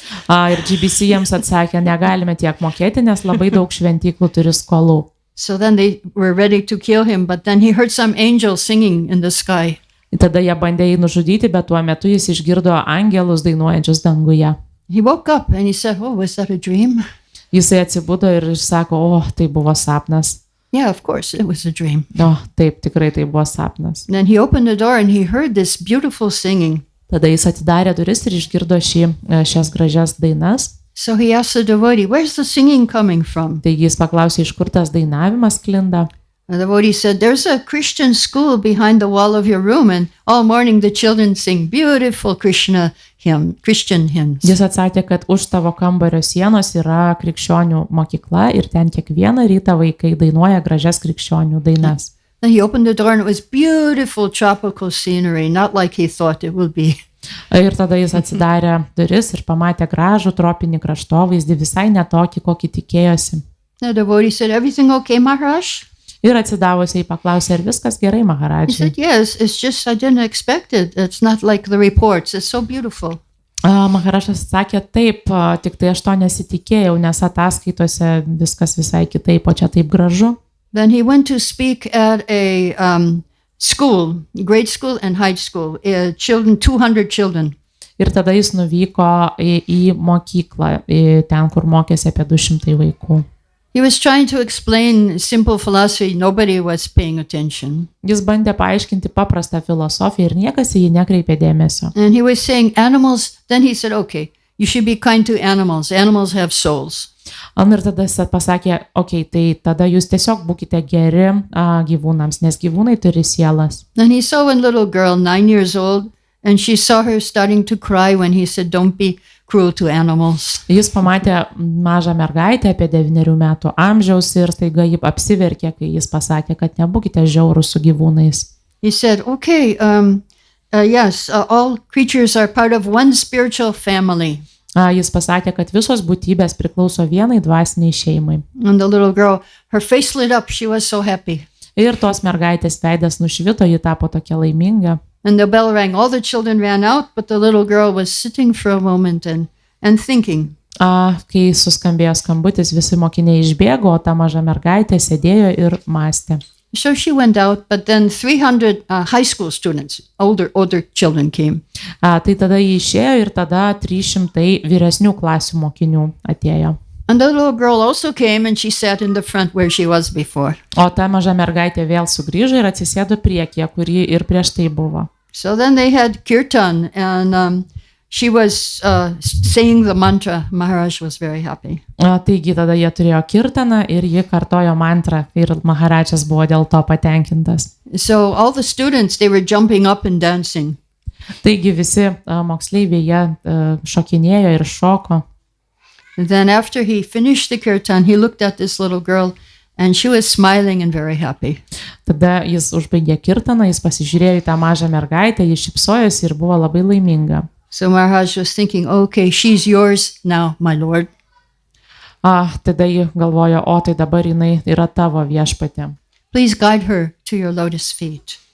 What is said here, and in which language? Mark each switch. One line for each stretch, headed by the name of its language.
Lithuanian: Ir GBC jiems atsakė, negalime tiek mokėti, nes labai daug šventyklų turi skolų.
English: So then they were ready to kill him, but then he heard some angels singing in the sky.
Lithuanian: Tada jie bandė jį nužudyti, bet tuo metu jis išgirdo angelus dainuojančius danguje.
English: He woke up and he said, oh, was that a dream?
Lithuanian: Jisai atsibudo ir sako, tai buvo sapnas.
English: Yeah, of course, it was a dream.
Lithuanian: Taip, tikrai tai buvo sapnas.
English: Then he opened the door and he heard this beautiful singing.
Lithuanian: Tada jis atidarė duris ir išgirdo šias gražias dainas.
English: So he asked the devotee, where's the singing coming from?
Lithuanian: Taigi jis paklausė, iš kur tas dainavimas sklinda.
English: The devotee said, there's a Christian school behind the wall of your room, and all morning the children sing beautiful Christian hymns.
Lithuanian: Jis atsakė, kad už tavo kambario sienos yra krikščionių mokykla ir ten kiekvieną rytą vaikai dainuoja gražias krikščionių dainas.
English: Then he opened the door and it was beautiful tropical scenery, not like he thought it would be.
Lithuanian: Ir tada jis atsidarė duris ir pamatė gražų tropinį kraštovaizdį, visai netokį, kokį tikėjosi.
English: The devotee said, everything okay, Maharaj?
Lithuanian: Ir atsidavusiai paklausė, ar viskas gerai, Maharadži?
English: He said, yes, it's just I didn't expect it. It's not like the reports. It's so beautiful.
Lithuanian: Maharadžas sakė, taip, tik tai aš to nesitikėjau, nes ataskaitose viskas visai kitaip, o čia taip gražu.
English: Then he went to speak at a school, grade school and high school, 200 children.
Lithuanian: Ir tada jis nuvyko į mokyklą, ten, kur mokėsi apie 200 vaikų.
English: He was trying to explain simple philosophy. Nobody was paying attention.
Lithuanian: Jis bandė paaiškinti paprastą filosofiją ir niekas į jį nekreipė dėmesio.
English: And he was saying animals, then he said, okay, you should be kind to animals. Animals have souls.
Lithuanian: Ir tada jis pasakė, tai tada jūs tiesiog būkite geri gyvūnams, nes gyvūnai turi sielas.
English: Then he saw one little girl, 9 years old, and she saw her starting to cry when he said, don't be cruel to animals.
Lithuanian: Jis pamatė mažą mergaitę apie 9 metų amžiaus ir staiga ji apsiverkė, kai jis pasakė, kad nebūkite žiaurūs su gyvūnais.
English: He said, okay, yes, all creatures are part of one spiritual family.
Lithuanian: Jis pasakė, kad visos būtybės priklauso vienai dvasiniai šeimai.
English: And the little girl, her face lit up, she was so happy.
Lithuanian: Ir tos mergaitės veidas nušvito, ji tapo tokia laiminga.
English: And the bell rang. All the children ran out, but the little girl was sitting for a moment and thinking.
Lithuanian: Kai suskambėjo skambutis, visi mokiniai išbėgo, o ta maža mergaitė sėdėjo ir mąstė.
English: So she went out, but then 300 high school students, older children came.
Lithuanian: Tai tada jį išėjo ir tada 300 vyresnių klasių mokinių atėjo.
English: And the little girl also came and she sat in the front where she was before.
Lithuanian: O ta maža mergaitė vėl sugrįžo ir atsisėdo priekyje, kuri ir prieš tai buvo.
English: So then they had Kirtan and she was saying the mantra. Maharaj was very happy.
Lithuanian: Taigi tada jie turėjo kirtaną ir ji kartojo mantrą ir Maharadžas buvo dėl to patenkintas.
English: So all the students, they were jumping up and dancing.
Lithuanian: Taigi visi moksleiviai jie šokinėjo ir šoko.
English: And then after he finished the kirtan, he looked at this little girl and she was smiling and very happy.
Lithuanian: Tada jis užbaigė kirtaną, jis pasižiūrėjo į tą mažą mergaitę, jis šypsojosi ir buvo labai laiminga.
English: So Maharaj was thinking, okay, she's yours now, my lord.
Lithuanian: Tada ji galvojo, o tai dabar jinai yra tavo viešpatė.
English: Please guide her to your lotus feet.